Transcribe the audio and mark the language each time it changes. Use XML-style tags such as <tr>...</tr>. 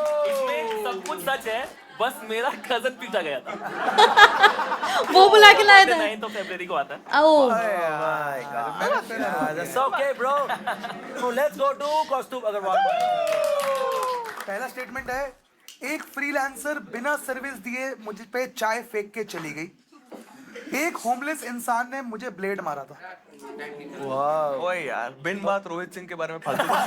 <hi>इसमें सब कुछ सच है, बस मेरा कजन पीटा गया था। वो बुला के लाया था। 9th of February को आता है। ओ</hi> <en>My God. That's okay, bro. So let's go to Kaustubh Agarwal.</en> <hi>पहला स्टेटमेंट है, एक फ्रीलांसर बिना सर्विस दिए मुझ पे चाय फेंक के चली गई। एक होमलेस इंसान ने मुझे ब्लेड मारा था। ओए यार, बिन बात रोहित सिंह के बारे में फालतू</hi>